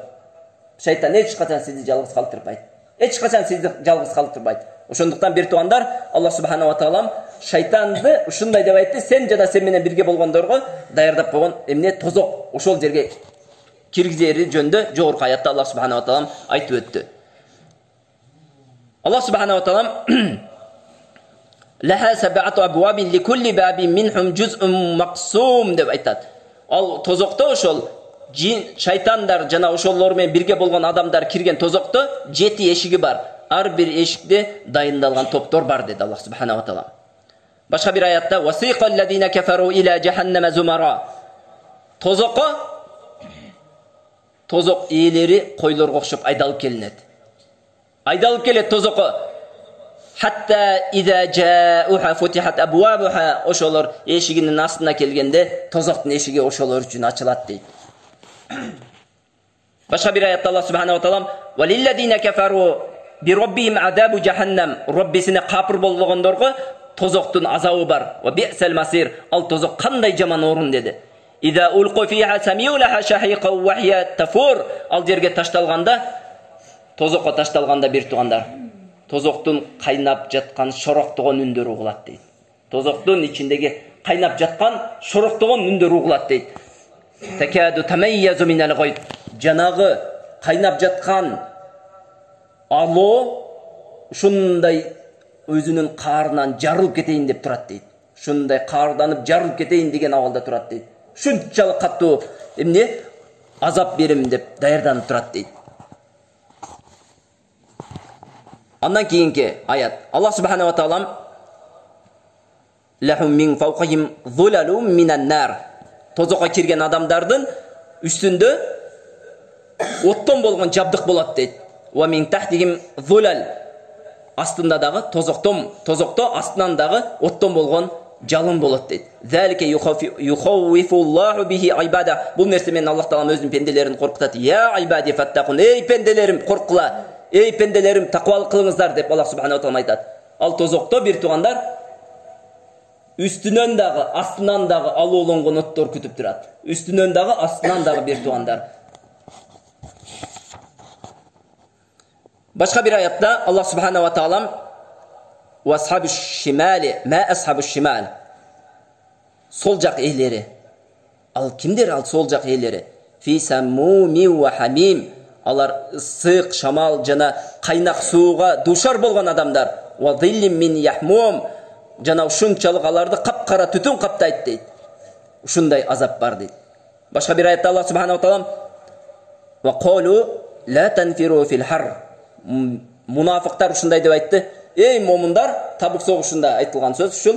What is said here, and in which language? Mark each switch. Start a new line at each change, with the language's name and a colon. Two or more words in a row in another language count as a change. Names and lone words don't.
Kyrgyz: Шайтан эч качан сизди жалгыз калтырбайт. Эч качан сизди жалгыз калтырбайт. Ошондуктан бир туугандар,
Arabic: الله سبحانه تعالى
Kyrgyz: шайтанды ушундай деп айтты: сен жана сен менен бирге болгондорго даярдап койгон эмне тозок, ошол жерге киргизери жөнүндө жогорку аятта
Arabic: الله سبحانه وتعالى
Kyrgyz: айтып өттү.
Arabic: الله سبحانه وتعالى لها سبعة أبواب لكل باب منهم جزء مقسوم
Kyrgyz: деп айтат. Ал тозокто ошол жин, шайтандар жана ошолор менен бирге болгон адамдар кирген тозокто 7 эшиги бар. Ар бир эшикте дайындалган топтор бар деди
Arabic: الله سبحانه وتعالى.
Kyrgyz: Башка бир аятта
Arabic: وسيق الذين كفروا إلى جهنم زمرا.
Kyrgyz: Тозок ээлери койлорго окшоп айдалып келинет. Айдалып келет тозокко.
Arabic: حتى إذا جاءوها فتحت أبوابها,
Kyrgyz: ошолор эшигинин астына келгенде тозоктун эшиги ошолор үчүн ачылат дейт. Башка бир аятта
Arabic: الله سبحانه وتعالى وللذين كفروا بربهم عذاب جهنم,
Kyrgyz: раббисине капыр болгондорго тозоктун азабы бар.
Arabic: وبئس المصير,
Kyrgyz: ал тозок кандай жаман орун деди.
Arabic: إذا ألقوا فيها سمعوا لها شهيقا وهي تفور,
Kyrgyz: ал жерге ташталганда, тозокко ташталганда бир туугандар, тозоктун кайнап жаткан шороктогон үндөрү угулат дейт. Тозоктун ичиндеги кайнап жаткан шороктогон үндөрү угулат дейт.
Arabic: تكاد تميز من الغيظ,
Kyrgyz: жанагы кайнап жаткан алоо ушундай өзүнүн каарынан жарылып кетейин деп турат дейт. Ушундай каарданып жарылып кетейин деген абалда турат дейт. Ушунчалык каттуу эмне азап берем деп даярданып турат дейт. Андан кийинки аят.
Arabic: الله سبحانه وتعالى لهم من فوقهم ظلل من النار.
Kyrgyz: Тозокко кирген адамдардын үстүндө оттон болгон жабдык болот дейт.
Arabic: ومن تحتهم ظلل.
Kyrgyz: Астында дагы тозокто астынан дагы оттон болгон жалын болот дейт.
Arabic: ذلك يخوف الله به عباده.
Kyrgyz: Бул нерсе менен Аллах таалам өзүнүн пенделерин коркутат.
Arabic: يا عباد فاتقون.
Kyrgyz: Эй пенделерим, коркула. Эй пенделерим, таквалык кылыңыздар деп
Arabic: الله سبحانه وتعالى
Kyrgyz: айтат. Ал тозокто бир туугандар үстүнөн дагы, астынан дагы алууланган оттор күтүп турат. Үстүнөн дагы, астынан дагы бир туугандар. Башка бир аятта
Arabic: الله سبحانه وتعالى وأصحاب الشمال ما أصحاب الشمال.
Kyrgyz: Сол жак ээлери. Ал кимдер ал сол жак ээлери?
Arabic: في سموم وحميم.
Kyrgyz: Алар ысык, шамал жана кайнак сууга душар болгон адамдар.
Arabic: وظل من يحموم.
Kyrgyz: Жана ушунчалык аларды капкара түтүн каптайт дейт. Ушундай азап бар дейт. Башка бир аятта
Arabic: الله سبحانه وتعالى وقالوا لا تنفروا في الحر.
Kyrgyz: Мунафиктар ушундай деп айтты. Эй момундар, Табук согушунда айтылган сөз ушул.